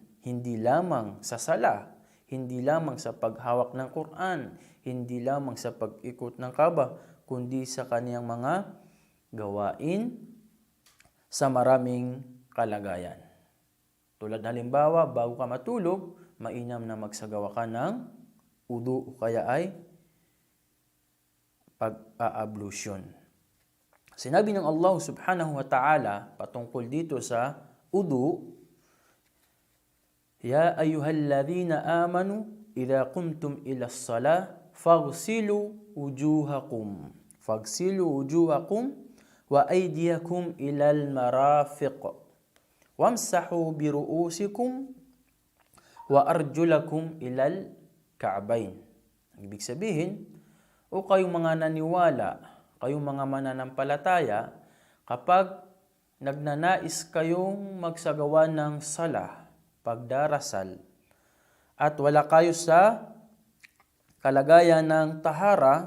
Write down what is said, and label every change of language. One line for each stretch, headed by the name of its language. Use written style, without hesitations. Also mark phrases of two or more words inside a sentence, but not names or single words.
Filipino: Hindi lamang sa sala, hindi lamang sa paghawak ng Quran, hindi lamang sa pag-ikot ng Kaaba, kundi sa kaniyang mga gawain sa maraming kalagayan. Tulad halimbawa, bago ka matulog, mainam na magsagawa ka ng udu o kaya ay pag-ablusyon. Sinabi ng Allah
Arabic: سبحانه وتعالى
Filipino: patungkol dito sa udu,
Arabic: يا أيها الذين آمنوا إذا قمتم إلى الصلاة فاغسلوا وجوهكم وأيديكم إلى المرافق وامسحوا برءوسكم وأرجلكم إلى الكعبين.
Filipino: Ibig sabihin, o kayong mga naniwala, kayong mga mananampalataya, kapag nagnanais kayong magsagawa ng sala, pagdarasal, at wala kayo sa kalagayan ng tahara,